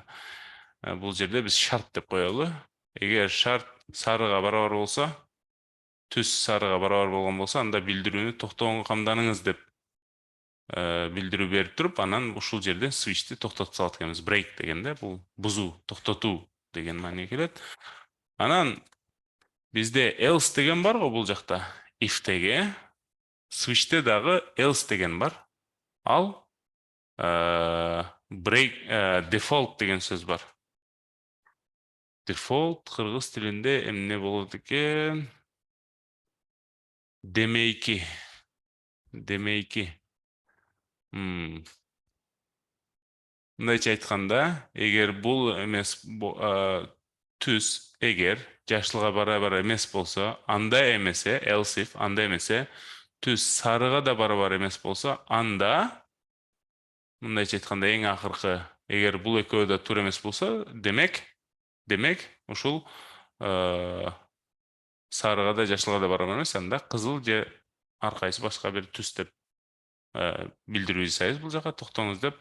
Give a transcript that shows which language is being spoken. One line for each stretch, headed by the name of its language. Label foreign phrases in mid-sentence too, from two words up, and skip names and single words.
Kyrgyz: Бул жерде биз шарт деп коелу. Эгер шарт сарыга барабар болсо, түз сарыга барабар болгон болсо, анда билдирүүнү токтогонго камданыңыз деп билдирүү берип туруп, анан ушул жерден switch'ти токтотуп салат экенбиз. Break дегенде бул бузуу, токтотуу деген мааниге келет. Анан бизде else деген бар го бул жакта. If'теги switch'те дагы else деген бар. Ал
English: break default
Kyrgyz: деген сөз бар. Default кыргыз тилинде эмне болот экен? Демейки. Мындайча айтканда, эгер бул эмес түз эгер жашылга барабар эмес болсо, анда эмесе,
English: else if,
Kyrgyz: анда эмесе, түз сарыга да барабар эмес болсо, анда мындайча айтканда эң акыркы, эгер бул экөө да туура эмес болсо, демек ушул сарыга да жашылга да барабар эмес, анда кызыл же ар кайсы башка бир түз деп билдирүү жасайбыз бул жака токтоңуз деп.